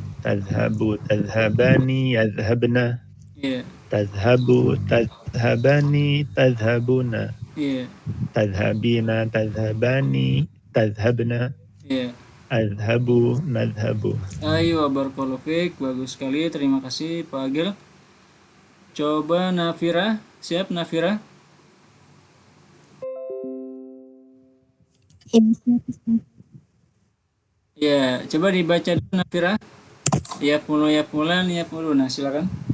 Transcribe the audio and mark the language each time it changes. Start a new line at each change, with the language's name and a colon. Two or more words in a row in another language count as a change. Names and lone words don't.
Arabic: تذهبُ تذهبانِ يذهبْنَ.
Indonesian: Iya.
Arabic: تذهبُ تذهبانِ تذهبون.
Indonesian: Iya.
Arabic: تذهبين تذهبان تذهبن.
Indonesian: Iya.
Arabic: أذهبُ نذهبُ.
Indonesian: Ayo,
Arabic: بارك الله فيك.
Indonesian: Bagus sekali. Terima kasih Pak Agil. Coba Nafira. Siap Nafira? Ya, coba dibaca dulu Nafira.
Arabic: يفعلان، يفعلون. Silakan.